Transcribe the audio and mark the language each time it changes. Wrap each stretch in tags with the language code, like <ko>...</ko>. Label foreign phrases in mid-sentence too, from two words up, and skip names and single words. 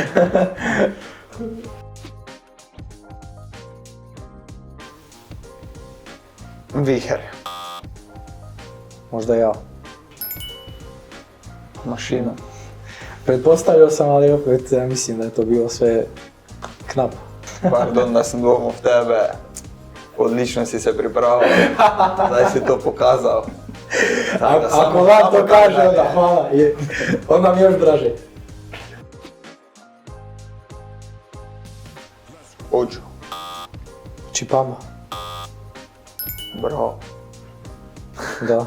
<hr>Viher. Možda ja. Mašina. Pretpostavio sam, ali opet ja mislim da je to bilo sve knap.</hr> <sl>Pardon da sam dvomil v tebe. Odlično si se pripravil. Zdaj si to pokazal.</sl> <hr>Ako vam to kaže, onda hvala. Onda mi još draže. Ođo. Čipama. Bravo. Da.</hr>